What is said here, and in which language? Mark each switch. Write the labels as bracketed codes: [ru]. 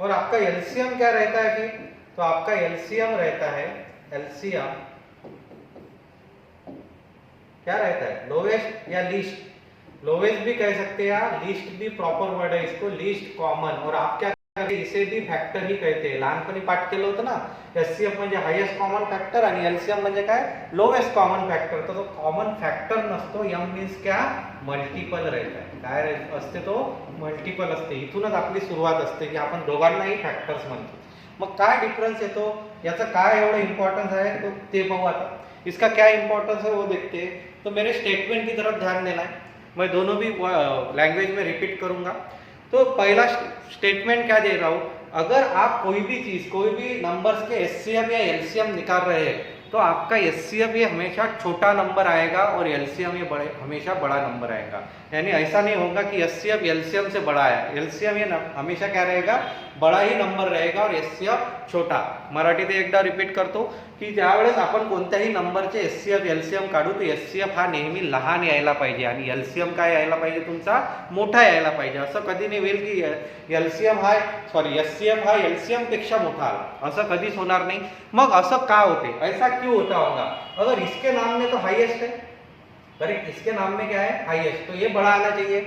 [hi] और आपका LCM क्या रहता है फिर, तो आपका LCM रहता है, LCM क्या रहता है, लोवेस्ट या लीस्ट. लोवेस्ट भी कह सकते हैं, लीस्ट भी प्रॉपर वर्ड है इसको, लीस्ट कॉमन. और आप क्या करते, इसे भी फॅक्टर ही कहते हैं. [mr] लहानपणी पाठ केलं होतं ना, SCF म्हणजे हायेस्ट कॉमन फॅक्टर आणि LCM म्हणजे काय, लोवेस्ट कॉमन फॅक्टर. [hi] तो कॉमन फॅक्टर नसतो, M मीन्स क्या, मल्टिपल रहता है. [mr] काय असते तो, मल्टिपल असते. इथूनच आपली सुरुवात असते की आपण दोघांनाही फॅक्टर्स म्हणतो. मग काय डिफरन्स येतो, याचा काय एवढं इम्पॉर्टन्स आहे तो ते बघू आता. [hi] इसका क्या इम्पोर्टेंस है वो देखते हैं. तो मेरे स्टेटमेंट की तरफ ध्यान देना है, मैं दोनों भी लैंग्वेज में रिपीट करूंगा. तो पहला स्टेटमेंट क्या दे रहा हूं, अगर आप कोई भी चीज, कोई भी नंबर्स के SCF या LCM निकाल रहे हैं तो आपका SCF ये हमेशा छोटा नंबर आएगा और LCM ये हमेशा बड़ा नंबर आएगा. यानी ऐसा नहीं होगा कि SCF LCM से बड़ा है. LCM ये हमेशा क्या रहेगा, बड़ा ही नंबर रहेगा और SCF छोटा. [mr] मराठीत एकदा रिपीट करतो की ज्यावेळेस आपण कोणत्याही नंबरचे SCF LCM काढू तो SCF हा नेहमी लहान यायला पाहिजे आणि LCM काय यायला पाहिजे, तुमचा मोठा यायला पाहिजे. असं कधी नाही होईल की SCF हा LCM पेक्षा मोठा आला, असं कधीच होणार नाही. मग असं का होते, [hi] ऐसा क्यों होता होगा. अगर इसके नाम में तो हाईएस्ट है, करेक्ट, इसके नाम में क्या है, हाईएस्ट, तो ये बड़ा आना चाहिए.